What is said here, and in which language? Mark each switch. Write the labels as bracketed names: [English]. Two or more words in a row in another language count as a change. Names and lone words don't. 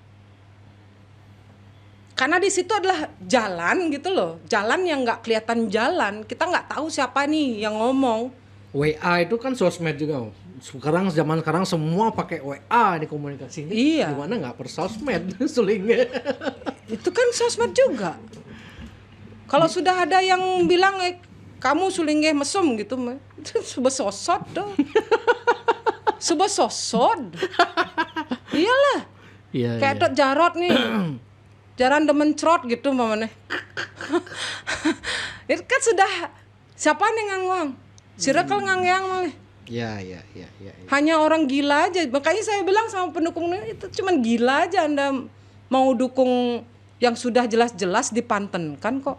[Indonesian] Karena di situ adalah jalan gitu loh, jalan yang nggak kelihatan jalan, kita nggak tahu siapa nih yang ngomong. WA itu kan sosmed juga. Zaman sekarang semua pakai WA di komunikasinya. Iya. Gimana nggak bersosmed Sulingeh? Itu kan sosmed juga. Kalau sudah ada yang bilang kamu Sulingeh mesum gitu, [Balinese] subah sosot dong. Subah sosot. [Indonesian] Iyalah. Iya. Kayak Tut Jarot nih. [Balinese] Jaran demen crot gitu mamane. [Indonesian] Itu kan sudah siapa nih ngangwang? Circle ngangyang malah. Iya. Hanya orang gila aja. Makanya saya bilang sama pendukungnya itu cuman gila aja Anda mau dukung yang sudah jelas-jelas dipantenkan kok.